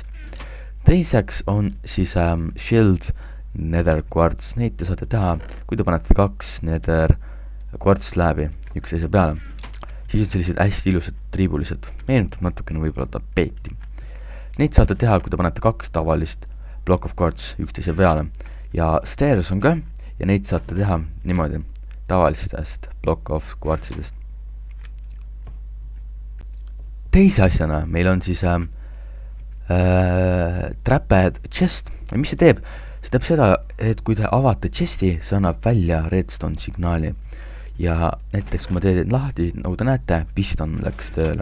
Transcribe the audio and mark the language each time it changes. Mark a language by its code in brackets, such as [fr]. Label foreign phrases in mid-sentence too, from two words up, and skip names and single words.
[et] Teiseks on siis shield netherkvarts. Neid te saate teha, kui te panete 2 netherkvartslääbi üksteise peale. Siis on sellised hästi ilusad triibulised. Meenutab natukene võib-olla tapeeti. Neid saate teha, kui te panete 2 tavalist [en] block of quartz [et] üksteise peale. Ja stairs on ka, ja neid saate teha niimoodi tavalistest [en] block of quartzidest. [et] Teise asjana meil on siis [en] trapped chest. [et] Ja mis see teeb? See teeb seda, et kui te avate chesti, see annab välja redstone signaali. Ja näiteks kui ma teen lahti, nagu te näete, piston läks tööle.